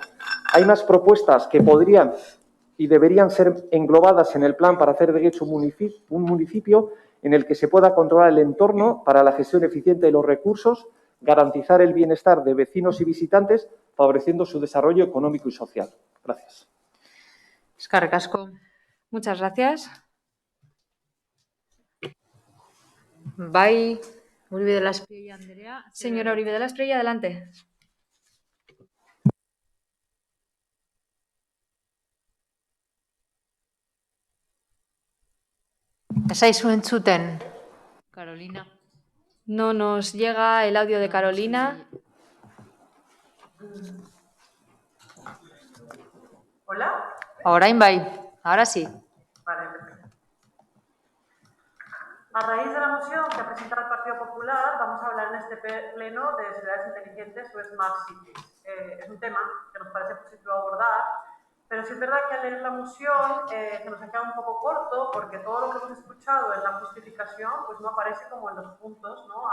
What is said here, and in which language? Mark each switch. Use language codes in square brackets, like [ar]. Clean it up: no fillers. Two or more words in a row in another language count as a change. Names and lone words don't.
[es] Hay más propuestas que podrían y deberían ser englobadas en el plan para hacer de Guecho un municipio en el que se pueda controlar el entorno para la gestión eficiente de los recursos, garantizar el bienestar de vecinos y visitantes, favoreciendo su desarrollo económico y social. Gracias. [eu] Eskerrik asko. [es] Muchas gracias. [eu] Bai, Uribe de la Espriella Andrea. [es] Señora Uribe de la Espriella, adelante. [eu] Esaizu entzuten, Carolina. [es] No nos llega el audio de Carolina. ¿Hola? [eu] Orain bai, [es] ahora sí. Vale, perfecto. A raíz de la moción que ha presentado el Partido Popular, vamos a hablar en este pleno de ciudades inteligentes o [en] Smart Cities. [es] Es un tema que nos parece positivo abordar, pero sí es verdad que al leer la moción se nos ha quedado un poco corto porque todo lo que hemos escuchado en la justificación pues no aparece como en los puntos, ¿no?